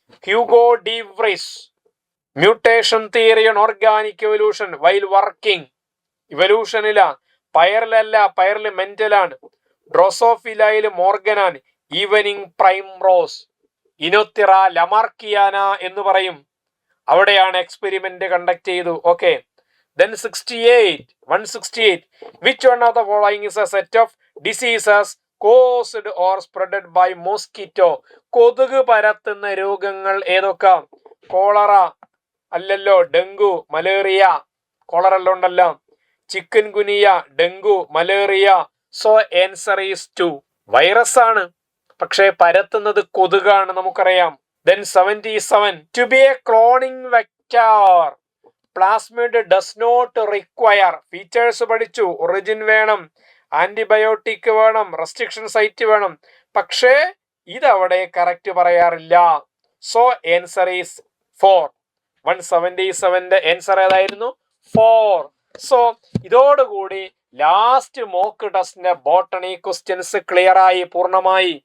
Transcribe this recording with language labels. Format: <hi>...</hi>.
<en>Hugo de Vries, mutation theory on organic evolution while working.</en> <ml>ഇവല്യൂഷനില, പയറിലല്ല, പയറിൽ മെന്റലാണ്. ഡ്രോസോഫിലയിൽ മോർഗനാണ്. Evening prime rose, ഇനോത്തിറ ലമാർക്കിയാന എന്ന് പറയും. അവിടെയാണ് experiment conduct ചെയ്തു. Okay.</ml> <en>Then 168. Which one of the following is a set of diseases caused or spreaded by mosquito?</en> <ml>കൊതുക് പരത്തുന്ന രോഗങ്ങൾ ഏതൊക്കെ? Cholera അല്ലല്ലോ, dengue, malaria. Cholera എല്ലാം ഉണ്ടല്ലോ. Chicken ഗുനിയ, dengue, malaria.</ml> <en>So answer is 2.</en> <ml>Virus ആണ്, പക്ഷേ പരത്തുന്നത് കൊതുകാണ്, നമുക്കറിയാം.</ml> <en>Then 77. To be a cloning vector, plasmid does not require.</en> <ml>Features പഠിച്ചു. ഒറിജിൻ വേണം, ആന്റിബയോട്ടിക് വേണം, റെസ്ട്രിക്ഷൻ സൈറ്റ് വേണം. പക്ഷേ ഇതവിടെ കറക്റ്റ് പറയാറില്ല.</ml> <en>So answer is 4.</en> <ml>177ന്റെ ആൻസർ ഏതായിരുന്നു? 4. സോ ഇതോടുകൂടി ലാസ്റ്റ് മോക്ക് ടെസ്റ്റിന്റെ ബോട്ടണി ക്വസ്റ്റ്യൻസ് ക്ലിയർ ആയി, പൂർണ്ണമായി.</ml>